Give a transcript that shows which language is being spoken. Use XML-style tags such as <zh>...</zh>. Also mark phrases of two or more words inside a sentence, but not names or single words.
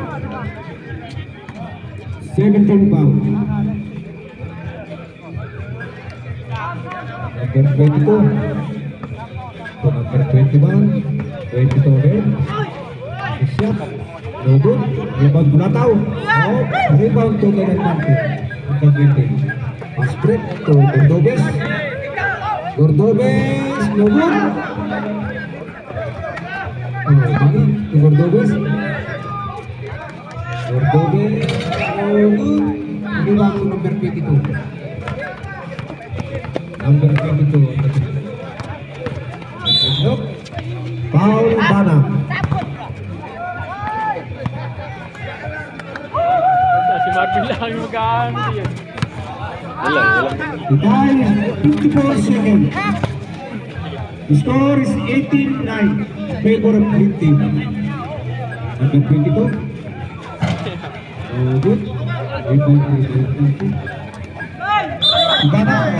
<en>7-10 foul. Number 22. To number 21. 22 red. Shot. No good. Rebound Bulataw. Oh, rebound to the Nante. Number 20. Pass break to Cordobes. Cordobes. No good. Bali, Cordobes. Cordobes. No good. Rebound to number 22. Number 22. Look. Foul Bana.</en> <tl>Si Marvin lang yung mag-aano diyan. Wala.</tl> <en>The time is 54 seconds. The score is 18-9. Favor of green team. Number 22. Oh, good. Rebound to 22. Bana.</en>